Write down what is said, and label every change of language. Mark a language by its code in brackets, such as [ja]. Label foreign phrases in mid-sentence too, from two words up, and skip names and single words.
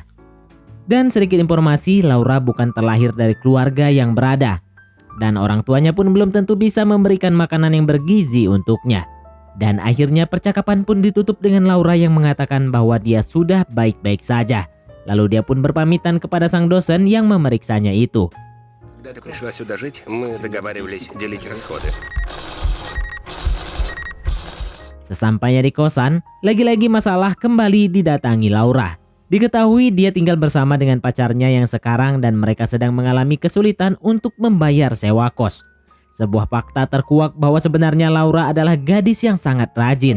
[id] Dan sedikit informasi, Laura bukan terlahir dari keluarga yang berada. Dan orang tuanya pun belum tentu bisa memberikan makanan yang bergizi untuknya. Dan akhirnya percakapan pun ditutup dengan Laura yang mengatakan bahwa dia sudah baik-baik saja. Lalu dia pun berpamitan kepada sang dosen yang memeriksanya itu. [ru] Когда ты пришла сюда жить, мы договаривались делить расходы. [id] Sesampainya di kosan, lagi-lagi masalah kembali didatangi Laura. Diketahui dia tinggal bersama dengan pacarnya yang sekarang dan mereka sedang mengalami kesulitan untuk membayar sewa kos. Sebuah fakta terkuak bahwa sebenarnya Laura adalah gadis yang sangat rajin.